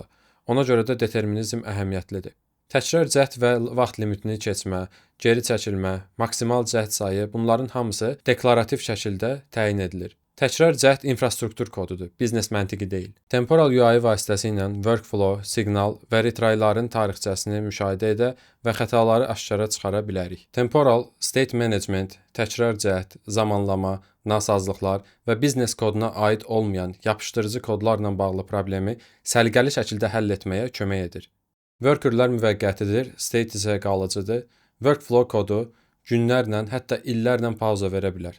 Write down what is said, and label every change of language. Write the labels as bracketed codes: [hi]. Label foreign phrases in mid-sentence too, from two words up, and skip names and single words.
[az] Ona görə də determinizm əhəmiyyətlidir. Təkrar cəhd və vaxt limitini keçmə, geri çəkilmə, maksimal cəhd sayı, bunların hamısı deklarativ şəkildə təyin edilir. Təkrar cəhd infrastruktur kodudur, biznes məntiqi deyil. Temporal UI vasitəsilə workflow, siqnal və retrayların tarixçəsini müşahidə edə və xətaları aşkara çıxara bilərik. [en] Temporal, state management, [az] təkrar cəhd, zamanlama, nasazlıqlar və biznes koduna aid olmayan yapışdırıcı kodlarla bağlı problemi səliqəli şəkildə həll etməyə kömək edir. Workerlər müvəqqətidir, state isə qalıcıdır. Workflow kodu günlərlə, hətta illərlə pauza verə bilər.